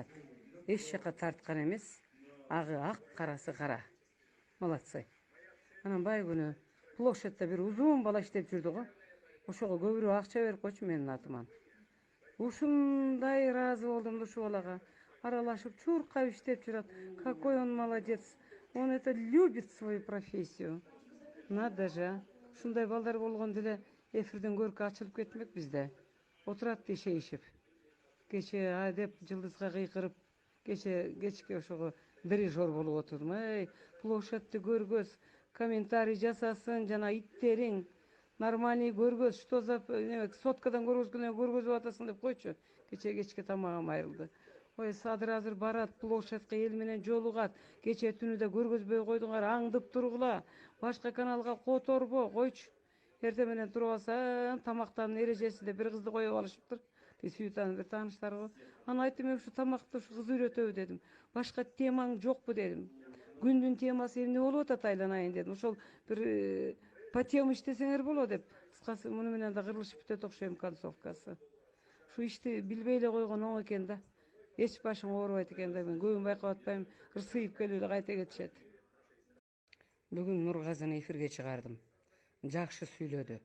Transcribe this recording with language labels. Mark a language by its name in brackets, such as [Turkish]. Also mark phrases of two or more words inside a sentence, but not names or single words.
[Kyrgyz] Эч жака тарткан эмес, агы ак, карасы кара. [Russian] Молодцы. [Kyrgyz] Анан бай күнү площадьта бир узун бала иштеп жүрдү го. Ошого көбүрөөк акча берип койчу менин атыман. Ушундай ыраазы болдум ушул балага. Аралашып чуркап иштеп жүрөт. [Russian] Какой он молодец. Он это любит свою профессию. Надо же. [Kyrgyz] Ушундай балдар болгондо эле эфирден көркү ачылып кетмек бизде. Отурат дешейишип. Кече деп жылдызга кыйкырып, кечке ошого дирижер болуп отурдум. Площадьты көргөз, комментарий жасасын, жана иттериң нормальный көргөз, [Russian] что за [Kyrgyz] соткадан көргөзгөнө көргөзүп атасың деп койчу. Кечке тамагым айрылды. Ой, Садыр азыр барат, площадька эл менен жолугат. Кече түнү да көргөзбөй койдуңар, аңдып тургула. Башка каналга которбо, койчу. Эртең менен туруп алсаң, тамактанын эрежеси деп бир кызды коюп алышыптыр. Сүйүтанын бир тааныштары. Анан айттым, мен ушу тамакты ушу кыз үйрөтөбү дедим. Башка темаң жокпу дедим. Күндүн темасы эмне болуп атат айланайын дедим. Ошол бир [Russian] по тему [Kyrgyz] иштесеңер болот деп. Кыскасы муну менен да кырылышып бүтөт окшойм концовкасы. Ушу ишти билбей эле койгон оң экен да. Эч башың оорубайт экен да, мен көбүн байкап атпайм, ырсыйып келип эле кайта кетишет. Бүгүн Нургазыны эфирге чыгардым. Жакшы сүйлөдү.